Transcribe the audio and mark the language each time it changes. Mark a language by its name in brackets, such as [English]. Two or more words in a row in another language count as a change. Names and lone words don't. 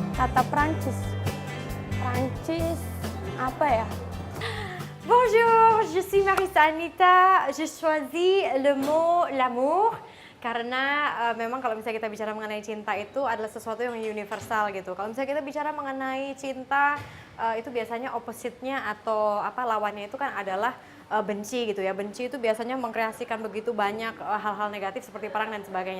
[Indonesian] kata Prancis. Prancis apa ya? [French] Bonjour, je suis Marissa Anita. Je choisis le mot l'amour [Indonesian] karena memang kalau misalnya kita bicara mengenai cinta itu adalah sesuatu yang universal gitu. Kalau misalnya kita bicara mengenai cinta itu biasanya opposite-nya atau apa lawannya itu kan adalah benci gitu ya. Benci itu biasanya mengkreasikan begitu banyak hal-hal negatif seperti perang dan sebagainya.